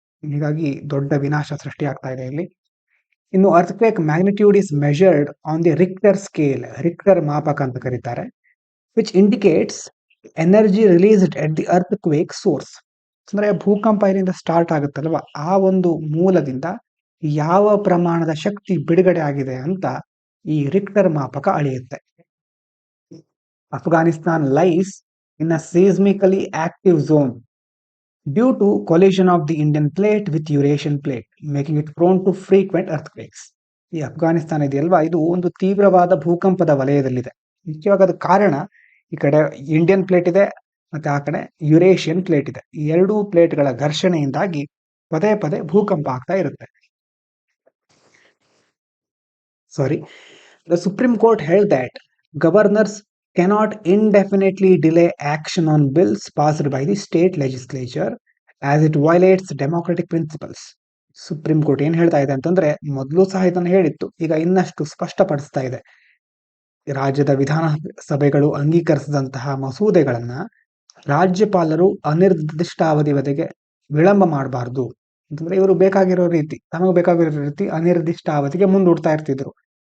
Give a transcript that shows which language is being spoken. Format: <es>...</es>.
<kn>ಹೀಗಾಗಿ ದೊಡ್ಡ ವಿನಾಶ ಸೃಷ್ಟಿಯಾಗ್ತಾ ಇದೆ ಇಲ್ಲಿ. ಇನ್ನು</kn> <en>earthquake magnitude is measured on the Richter scale,</en> <kn>Richter ಮಾಪಕ ಅಂತ ಕರೀತಾರೆ,</kn> <en>Which indicates energy released at the earthquake source.</en> <kn>ಅಂದ್ರೆ ಭೂಕಂಪ ಇಲ್ಲಿಂದ ಸ್ಟಾರ್ಟ್ ಆಗುತ್ತಲ್ವ, ಆ ಒಂದು ಮೂಲದಿಂದ ಯಾವ ಪ್ರಮಾಣದ ಶಕ್ತಿ ಬಿಡುಗಡೆ ಆಗಿದೆ ಅಂತ ಈ Richter ಮಾಪಕ ಅಳೆಯುತ್ತೆ.</kn> <en>Afghanistan lies in a seismically active zone due to collision of the Indian plate with Eurasian plate, making it prone to frequent earthquakes.</en> <kn>ಈ ಅಫ್ಘಾನಿಸ್ತಾನ ಇದೆಯಲ್ವಾ, ಇದು ಒಂದು ತೀವ್ರವಾದ ಭೂಕಂಪದ ವಲಯದಲ್ಲಿದೆ. ಮುಖ್ಯವಾಗಿ ಅದಕ್ಕೆ ಕಾರಣ, ಈ ಕಡೆ ಇಂಡಿಯನ್ ಪ್ಲೇಟ್ ಇದೆ ಮತ್ತೆ ಆ ಕಡೆ ಯುರೇಷಿಯನ್ ಪ್ಲೇಟ್ ಇದೆ. ಈ ಎರಡೂ ಪ್ಲೇಟ್ಗಳ ಘರ್ಷಣೆಯಿಂದಾಗಿ ಪದೇ ಪದೇ ಭೂಕಂಪ ಆಗ್ತಾ ಇರುತ್ತೆ.</kn> <en>The Supreme Court held that governors cannot indefinitely delay action on bills passed by the state legislature as it violates democratic principles.</en> <kn>Supreme court ಏನ್ ಹೇಳ್ತಾ ಇದೆ ಅಂತಂದ್ರೆ, ಮೊದಲು ಸಹ ಇದನ್ನು ಹೇಳಿತ್ತು, ಈಗ ಇನ್ನಷ್ಟು ಸ್ಪಷ್ಟಪಡಿಸ್ತಾ ಇದೆ. ರಾಜ್ಯದ ವಿಧಾನಸಭೆಗಳು ಅಂಗೀಕರಿಸಿದಂತಹ ಮಸೂದೆಗಳನ್ನ ರಾಜ್ಯಪಾಲರು ಅನಿರ್ದಿಷ್ಟಾವಧಿವರೆಗೆ ವಿಳಂಬ ಮಾಡಬಾರ್ದು ಅಂತಂದ್ರೆ, ಇವರು ಬೇಕಾಗಿರೋ ರೀತಿ, ತಮಗೆ ಬೇಕಾಗಿರೋ ರೀತಿ ಅನಿರ್ದಿಷ್ಟಾವಧಿಗೆ ಮುಂದೂಡ್ತಾ ಇರ್ತಿದ್ರು.</kn>